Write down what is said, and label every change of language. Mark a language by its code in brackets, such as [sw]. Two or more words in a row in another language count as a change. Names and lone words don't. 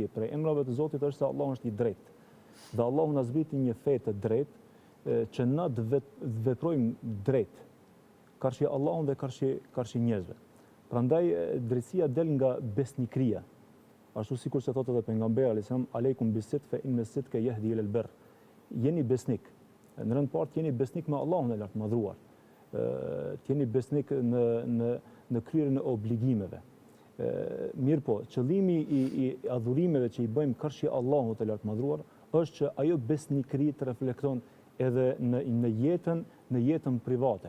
[sq] Për emrave të Zotit është se Allahu është i drejtë. Dhe Allahu na zbriti një fe të drejtë që na të veprojmë drejt, karshi Allahun dhe karshi njerëzve. Prandaj drejtësia del nga besnikëria. Ashtu sikur se thotë edhe pejgamberi [ar] عليه السلام: "عليكم بالصدق فإن الصدق يهدي إلى البر." [sq] Jeni besnik. Në rënd part jeni besnik me Allahun e lartëmadhruar. Jeni besnik në kryerjen e obligimeve. Mirë po, qëllimi i adhurimeve që i bëjmë karshi Allahut e lartëmadhruar është që ajo besnikëri të reflekton edhe në jetën private.